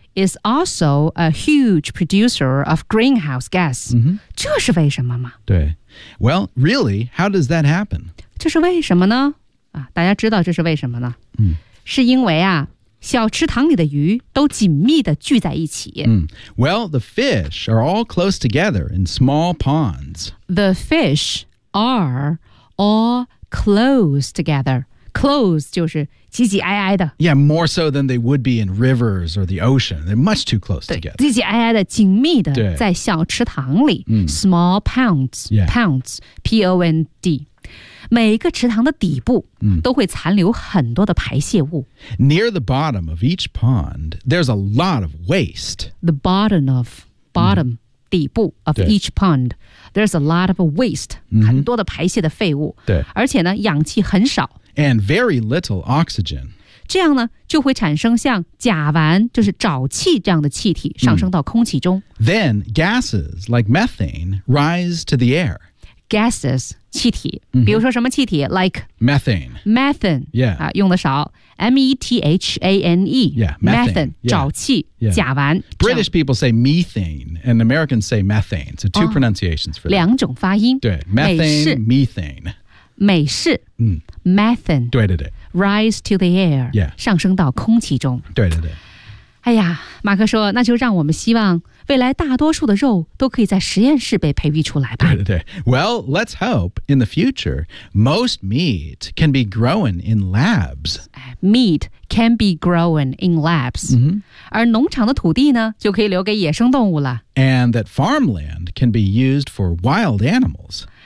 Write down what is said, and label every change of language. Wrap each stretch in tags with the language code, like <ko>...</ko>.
<en>is also a huge producer of greenhouse gas.、</en> <zh>这是为什么吗？</zh> <en>对 ，Well, really, how does that happen?</en> <zh>这是为什么呢？啊，大家知道这是为什么呢？是因为啊。小池塘里的鱼都紧密地聚在一起。</zh> <en>Well, the fish are all close together in small ponds. The fish are all close together.</en> <zh>Close 就是挤挤挨挨的。</zh> <en>Yeah, more so than they would be in rivers or the ocean. They're much too close together.</en> <zh>挤挤挨挨的，紧密的，在小池塘里。</zh> <en>Small ponds,、 yeah. ponds, P-O-N-D.</en> <zh>每一个池塘的底部都会残留很多的排泄物。</zh> <en>Near the bottom of each pond, there's a lot of waste. The bottom of, bottom,、底部 of each pond, there's a lot of waste,、</en> <zh>很多的排泄的废物。对。而且呢，氧气很少。</zh> <en>And very little oxygen.</en> <zh>这样呢，就会产生像甲烷，就是沼气这样的气体上升到空气中。</zh> <en>Then gases like methane rise to the air.</en> <zh>Gases, 气体、比如说什么气体 like</zh> <en>methane. Methane, yeah.、</en> <zh>用的少</zh> <en>M-E-T-H-A-N-E. Yeah, methane.</en> <zh>沼气、甲烷。</zh> <en>British people say methane and Americans say methane. So two pronunciations for that.</en> <zh>两种发音。</zh> <en>对 methane, methane.</en> <zh>美式。嗯。</zh> <en>Methane.</en> <zh>对对对。</zh> <en>Rise to the air. Yeah.</en> <zh>上升到空气中。对对对。哎呀，马克说，那就让我们希望未来大多数的肉都可以在实验室被培育出来吧。</zh> <en>对对对。Well, let's hope in the future, most meat can be grown in labs. Meat can be grown in labs.、 Mm-hmm.</en> <zh>而农场的土地呢就可以留给野生动物了。</zh> <en>And that farmland can be used for wild animals.</en>